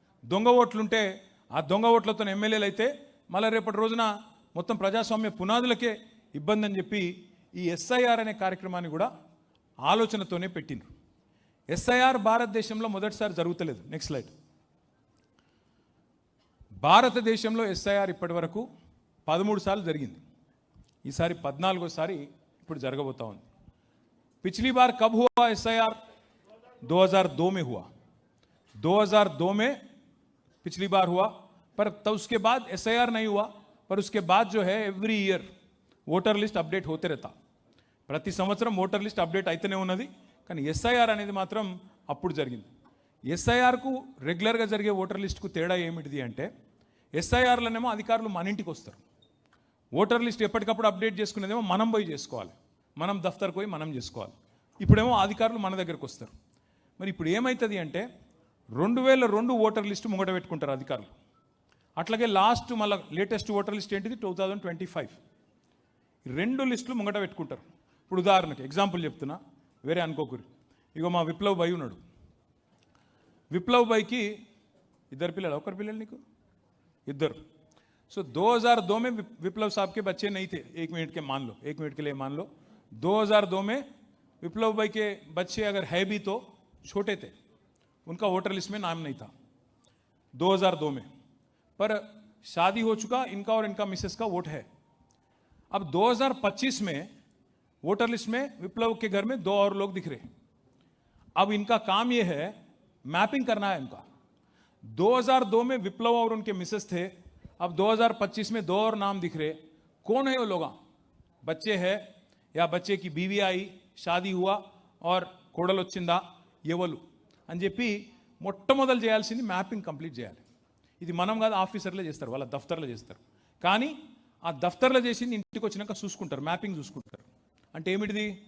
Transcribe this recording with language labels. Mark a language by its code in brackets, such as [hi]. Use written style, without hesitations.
[te] దొంగ ఓట్లుంటే ఆ దొంగ ఓట్లతో ఎమ్మెల్యేలు అయితే మళ్ళీ రేపటి రోజున మొత్తం ప్రజాస్వామ్య పునాదులకే ఇబ్బంది అని చెప్పి ఈ ఎస్ఐఆర్ అనే కార్యక్రమాన్ని కూడా ఆలోచనతోనే పెట్టిండ్రు. ఎస్ఐఆర్ భారతదేశంలో మొదటిసారి జరుగుతలేదు. Next slide. భారతదేశంలో ఎస్ఐఆర్ ఇప్పటి వరకు 13 సార్లు జరిగింది, ఈసారి 14వ ఇప్పుడు జరగబోతా ఉంది. [hi] पिछली बार कब हुआ एसआईआर? 2002 में हुआ, 2002 में पिछली बार हुआ, पर तब उसके बाद एसआईआर नहीं हुआ. पर उसके बाद जो है every year [te] voter list update [hi] होते रहता, [te] ప్రతి సంవత్సరం ఓటర్ లిస్ట్ అప్డేట్ అయితేనే ఉన్నది. కానీ ఎస్ఐఆర్ అనేది మాత్రం అప్పుడు జరిగింది. ఎస్ఐఆర్కు రెగ్యులర్గా జరిగే ఓటర్ లిస్టుకు తేడా ఏమిటిది అంటే, ఎస్ఐఆర్లోనేమో అధికారులు మన ఇంటికి వస్తారు, ఓటర్ లిస్ట్ ఎప్పటికప్పుడు అప్డేట్ చేసుకునేదేమో మనం పోయి చేసుకోవాలి, మనం దఫ్తర్కి పోయి మనం చేసుకోవాలి. ఇప్పుడేమో అధికారులు మన దగ్గరకు వస్తారు. మరి ఇప్పుడు ఏమవుతుంది అంటే 2002 ఓటర్ లిస్టు ముంగట పెట్టుకుంటారు అధికారులు. అట్లాగే లాస్ట్ మళ్ళీ లేటెస్ట్ ఓటర్ లిస్ట్ ఏంటిది 2025, 2 లిస్టులు ముంగట పెట్టుకుంటారు. ఇప్పుడు ఉదాహరణకి ఎగ్జాంపుల్ చెప్తున్నా, వేరే అనుకోకూరి. ఇగో మా విప్లవ్ భాయ్ ఉన్నాడు, విప్లవ్ భాయ్కి 2 పిల్లలు, ఒకరి పిల్లలు నీకు 2. [hi] सो 2002 में विप्लव साहब के बच्चे नहीं थे, 1 मिनट के मान लो, 1 मिनट के लिए मान लो 2002 में विप्लव भाई के बच्चे अगर है भी तो छोटे थे, उनका वोटर लिस्ट में नाम नहीं था 2002 में, पर शादी हो चुका इनका और इनका मिसेस का वोट है. अब 2025 में वोटर लिस्ट में विप्लव के घर में 2 और लोग दिख रहे. अब इनका काम ये है, मैपिंग करना है इनका. 2002 में विप्लव और उनके मिसेस थे, अब 2025 में 2 और नाम दिख रहे. कौन है वो लोग? बच्चे है या बच्चे की बीवी आई, शादी हुआ और [te] కోడలు వచ్చిందా, ఎవరు అని చెప్పి మొట్టమొదలు చేయాల్సింది మ్యాపింగ్ కంప్లీట్ చేయాలి. ఇది మనం కాదు, ఆఫీసర్లే చేస్తారు, వాళ్ళ దఫ్తర్లో చేస్తారు. కానీ ఆ దఫ్తర్లో చేసింది ఇంటికి వచ్చినాక చూసుకుంటారు, మ్యాపింగ్ చూసుకుంటారు. అంటే ఏమిటిది?